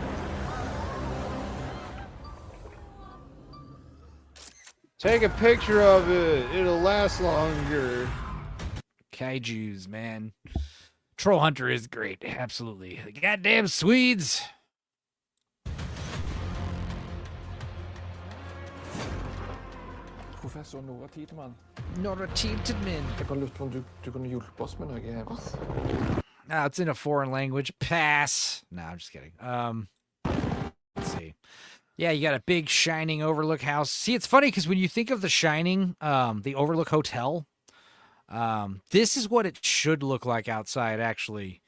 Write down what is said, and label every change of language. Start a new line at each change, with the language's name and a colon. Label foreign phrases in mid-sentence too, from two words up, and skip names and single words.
English: Take a picture of it. It'll last longer. Kaijus, man. Troll Hunter is great. Absolutely. The goddamn Swedes. Professor Nora Tiedemann. Nora Tiedemann.
Norwegian: Jeg har lyst på om du kunne hjulpe oss med noe her.
English: Ah, it's in a foreign language. Pass. No, I'm just kidding. Let's see. Yeah, you got a big shining overlook house. See, it's funny because when you think of the Shining, the Overlook Hotel, this is what it should look like outside, actually.